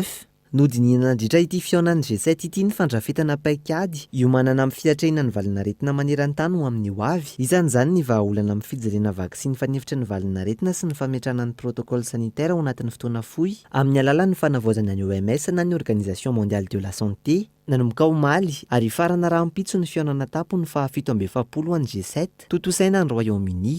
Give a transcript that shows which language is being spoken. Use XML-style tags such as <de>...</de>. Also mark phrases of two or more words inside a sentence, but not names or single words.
<mg>Nodinina nandritra ity fionan'ny G7 ity ny fandrafetana paikady iomanana amin'ny fiatrehana ny valinaretina maneran-tany ho amin'ny ho avy. Isan'izany ny vahaolana amin'ny fijerena vaksiny fanefitra ny valinaretina sy ny fametrana ny</mg> <fr>protocole sanitaire</fr> <mg>ao anatin'ny fotoana fohy amin'ny alalan'ny fanavaozana ny OMS na ny Organisation mondiale de la santé nanomboka omaly ary farana rahampitso ny fionana tapo ny faha-17 an'ny G7 totosaina ny Royaume-Uni.</mg>